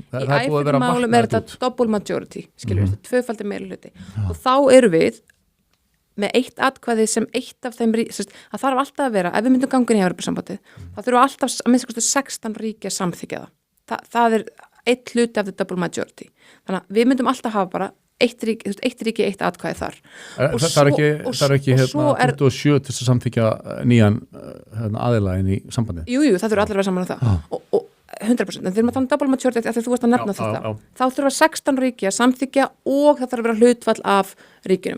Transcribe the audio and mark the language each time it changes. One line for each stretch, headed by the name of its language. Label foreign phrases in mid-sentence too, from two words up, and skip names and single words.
Icelandic: Í fleiri málum er þetta
English: double majority,
Icelandic: skilur við, þetta tvöfaldir meirihluti. Og þá eru við með eitt atkvæði sem eitt af þeim það þarf alltaf að vera, ef við myndum ganga inn í Evrópusambandið, þá þurfum alltaf að minnsta kosti 16 ríki að samþykkja það. Það er eitt hluti af
English: the double majority.
Icelandic: Þannig að við myndum alltaf hafa bara eitt ríki, eitt atkvæði þar. Það er ekki 27 til að samþykja nýjan aðila inn í sambandið. Jú, það þurfa allir að vera saman á það. Og 100%, en þegar maður þannig
English: double majority
Icelandic: að þú varst að nefna þetta, þá þurfa 16 ríki að samþykja og það þarf að vera hlutfall af ríkinum.